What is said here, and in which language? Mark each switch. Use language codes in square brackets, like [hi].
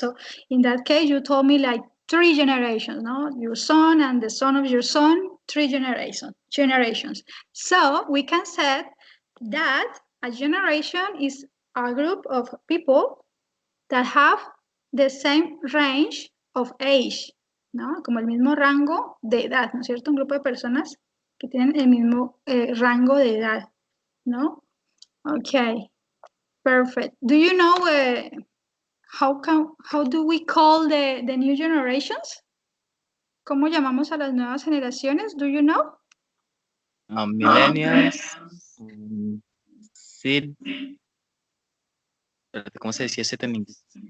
[en] So in that case, you told me like 3 generations, no? Your son and the son of your son, 3 generations. So we can say that a generation is a group of people that have the same range of age, ¿no? [es] Como el mismo rango de edad, ¿no es cierto? Un grupo de personas que tienen el mismo rango de edad, ¿no? [en] Okay, perfect. Do you know how do we call the new generations? [es] ¿Cómo llamamos a las nuevas generaciones? [en] Do you know? Millennials, Z. [es] ¿Cómo se decía Z en inglés?